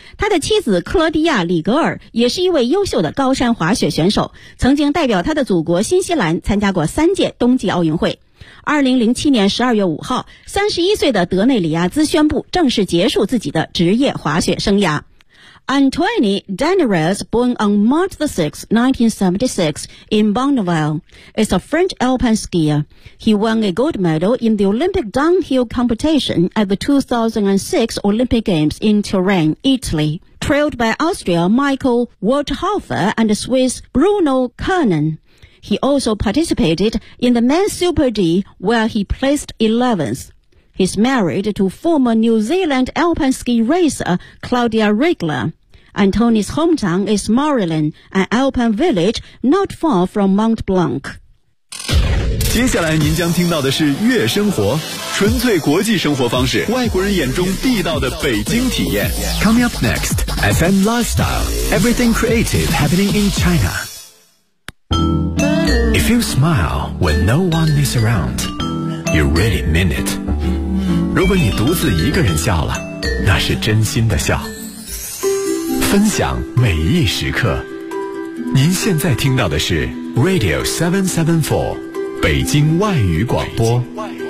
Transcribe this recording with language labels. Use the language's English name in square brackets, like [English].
[Chinese] 他的妻子克罗迪亚·里格尔也是一位优秀的高山滑雪选手，曾经代表他的祖国新西兰参加过三届冬季奥运会。 2007年12月5号，31岁的德内里亚兹宣布正式结束自己的职业滑雪生涯。 [English] Antoine Daneres, born on March 6, 1976 in Bonneville, is a French alpine skier. He won a gold medal in the Olympic downhill competition at the 2006 Olympic Games in Turin, Italy, trailed by Austria Michael Waldhofer and Swiss Bruno Kernan. He also participated in the men's Super D, where he placed 11th. He's married to former New Zealand alpine ski racer Claudia Regler. Antoine's hometown is Morillon, an alpine village not far from Mont Blanc. [Chinese] 接下来您将听到的是月生活，纯粹国际生活方式，外国人眼中地道的北京体验。 [English] Coming up next, FM Lifestyle, everything creative happening in China. If you smile when no one is around, you really mean it. [Chinese] 如果你独自一个人笑了，那是真心的笑。分享每一时刻。您现在听到的是 Radio 774，北京外语广播。北京外语广播。